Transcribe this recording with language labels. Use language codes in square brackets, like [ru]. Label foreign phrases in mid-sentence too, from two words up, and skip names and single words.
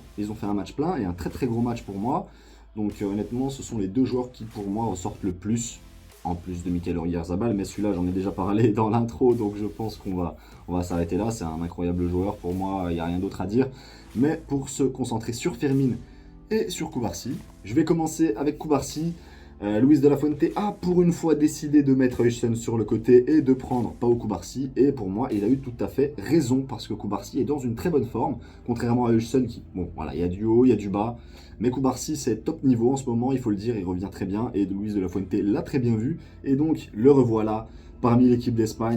[fr] Ils ont fait un match plein et un très très gros match pour moi. Donc honnêtement, ce sont les deux joueurs qui pour moi ressortent le plus, en plus de Mikel Oyarzabal, mais celui-là j'en ai déjà parlé dans l'intro, donc je pense on va s'arrêter là. C'est un incroyable joueur, pour moi il n'y a rien d'autre à dire. Mais pour se concentrer sur Fermín et sur Cubarsí, je vais commencer avec Cubarsí. Luis de la Fuente a pour une fois décidé de mettre Huijsen sur le côté et de prendre Pau Cubarsí. Et pour moi, il a eu tout à fait raison, parce que Cubarsí est dans une très bonne forme, contrairement à Huijsen qui, bon voilà, il y a du haut, il y a du bas. Mais Cubarsí, c'est top niveau en ce moment, il faut le dire, il revient très bien. Et Luis de la Fuente l'a très bien vu. Et donc, le revoilà parmi l'équipe d'Espagne.